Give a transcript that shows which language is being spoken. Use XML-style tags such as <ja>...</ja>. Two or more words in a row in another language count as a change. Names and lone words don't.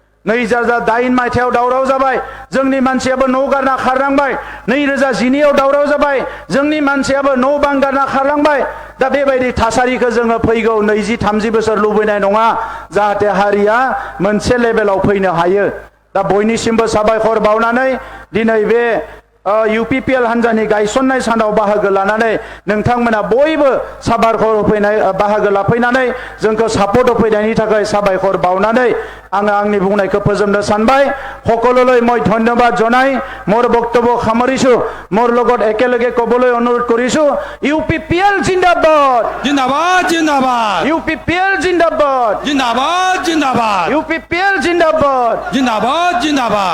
<brx>2008 मायथाइयाव दावराव जाबाय जोंनि मानसियाबो न' गारना खारलांबाय 2012 आव दावराव जाबाय जोंनि मानसियाबो न' बां गारना खारलांबाय दा बेबायदि थासारिखौ जोङो फैगौ 20-30 बोसोर लुबैनाय नङा जाहाथे हारिया मोनसे लेभेलाव फैनो हायो दा बयनिसिमबो साबायखर बावनानै दिनै बे UPPL हान्जानि गायसननाय सानाव बाहागो लानानै नोंथांमोना बयबो साबायखर होफैनाय बाहागो लाफैनानै जोंखौ सापर्ट होफैनायनि थाखाय साबायखर बावनानै आङो आंनि बुंनायखौ फोजोबनो सानबाय</brx> <as>সকলোলৈ মই ধন্যবাদ জনাই মোৰ বক্তব্য সামৰিছো মোৰ লগত একেলগে ক'বলৈ অনুৰোধ কৰিছো UPPL জিন্দাবাদ জিন্দাবাদ জিন্দাবাদ UPPL জিন্দাবাদ জিন্দাবাদ জিন্দাবাদ UPPL জিন্দাবাদ জিন্দাবাদ জিন্দাবাদ</as>